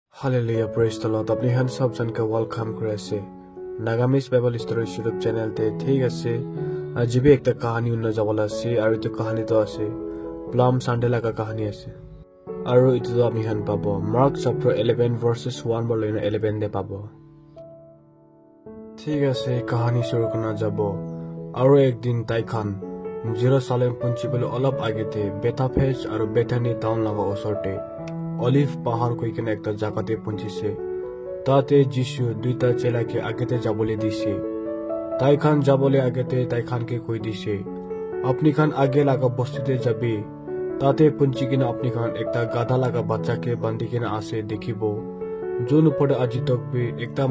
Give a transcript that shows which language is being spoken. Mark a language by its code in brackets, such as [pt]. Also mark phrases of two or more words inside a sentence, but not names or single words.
[en] Hallelujah, praise the Lord. [nag] Apni han sab jan ka welcome kore ase. Nagamis Bible Story YouTube channel te thik ase. Ajibe ekta kahani unna jabala ase aru etu kahani to ase Palm Sunday la ka kahani ase. Aru etu to apni han pabo [en] Mark chapter 11 verses 1 [nag] bol lena 11 de pabo. Thik ase kahani shuru korna jabo. Aru ek din tai khan Jerusalem punchi bole olop agete Bethphage aru Bethany town laga osorte Olive pahar koi kena ekta jagate punchise tate Jishu duita chela ke agete jabole dise tai khan jabole agete tai khan ke koi dise apni khan age laga bostute jabi tate punchi kena apni khan ekta gada laga bachcha ke bandi kena ase dekhibo jonu pode aji tok bi ekta